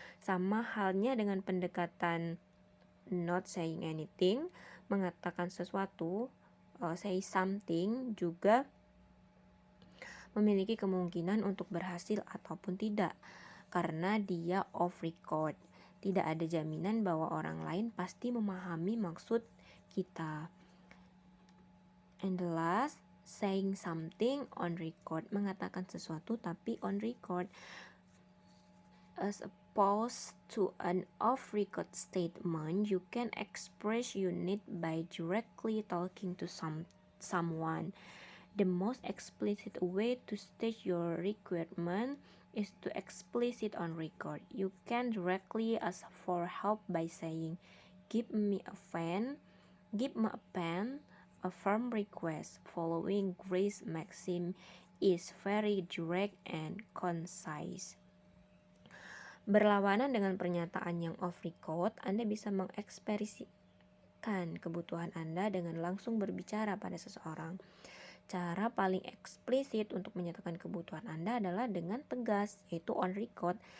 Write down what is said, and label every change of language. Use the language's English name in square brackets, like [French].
[Indonesian] Sama halnya dengan pendekatan not saying anything, mengatakan sesuatu, say something juga memiliki kemungkinan untuk berhasil ataupun tidak, karena dia off record. Tidak ada jaminan bahwa orang lain pasti memahami maksud kita. [English] And the last, saying something on record, [Indonesian] mengatakan sesuatu tapi [English] on record, as opposed to an off-record statement. You can express your need by directly talking to someone. The most explicit way to state your requirement is to explicit on record. You can directly ask for help by saying, "Give me a pen," "Give me a pen." A firm request following Grace maxim is very direct and concise. [Indonesian] Berlawanan dengan pernyataan yang off record, Anda bisa mengekspresikan kebutuhan Anda dengan langsung berbicara pada seseorang. Cara paling eksplisit untuk menyatakan kebutuhan Anda adalah dengan tegas, yaitu on record.